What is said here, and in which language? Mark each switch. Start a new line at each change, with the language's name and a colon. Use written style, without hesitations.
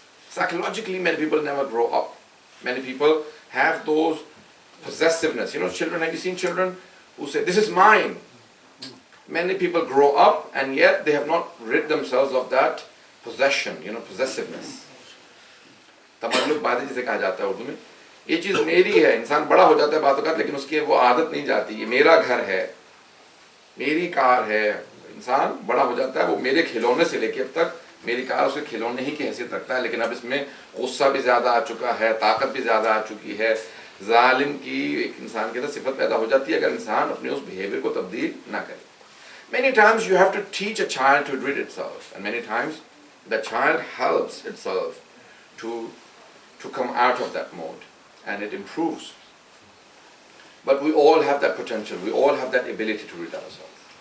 English: Psychologically, many people never grow up. Many people have those possessiveness. Children, have you seen children who say, this is mine? Many people grow up and yet they have not rid themselves of that possession, possessiveness.
Urdu: تملک باتیں جسے کہا جاتا ہے اردو میں. یہ چیز میری ہے. انسان بڑا ہو جاتا ہے بعض اوقات لیکن اس کی وہ عادت نہیں جاتی. یہ میرا گھر ہے, میری کار ہے. انسان بڑا ہو جاتا ہے, وہ میرے کھلونے سے لے کے اب تک میری کار اس کے کھلونے ہی کی حیثیت رکھتا ہے, لیکن اب اس میں غصہ بھی زیادہ آ چکا ہے, طاقت بھی زیادہ آ چکی ہے. ظالم کی ایک انسان کے اندر صفت پیدا ہو جاتی ہے اگر انسان اپنے اس بیہیویئر کو تبدیل نہ کرے.
English: Many times you have to teach a child to rid itself, and many times the child helps itself to come out of that mode, and it improves. But we all have that potential, we all have that ability to rid ourselves.